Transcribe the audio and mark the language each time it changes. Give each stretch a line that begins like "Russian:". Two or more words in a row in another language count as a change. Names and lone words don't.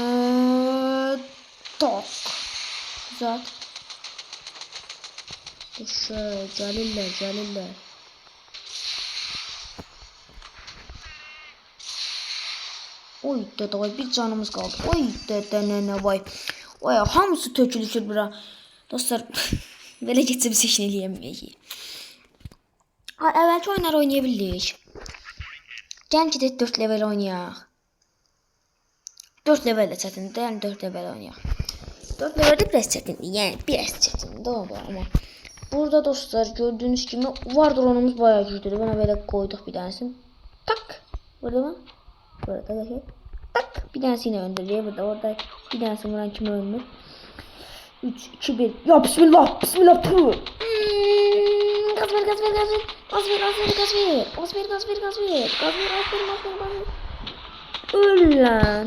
Turkish: Tak. Güzel. Gelirler. Oy dede, bir canımız kaldı. Oy dede nene vay. Oy,
Azerbaijani: hamısı tökülüşür bura. Dostlar belə geçsə biz heç nə eləyəməyik. Əvvəlki oyunlar oynayabildik. Gəlin ki 4 level oynayaq. 4 level də çətindir, yəni 4 level oynayaq. 4 level də biraz çətindir, yəni biraz çətindir, doğru amma.
Turkish: Burada dostlar gördüğünüz gibi var drone'umuz bayağı güçlüdür. Buna böyle koyduk bir tanesini. Tak. Burada mı? Burada da şey. Tak. Bir tanesini öldürüyor. Burada orada bir tanesini vuran kim ölmür? 3, 2, 1. Ya bismillah. Bismillah. Puh. Gaz ver. Öl lan.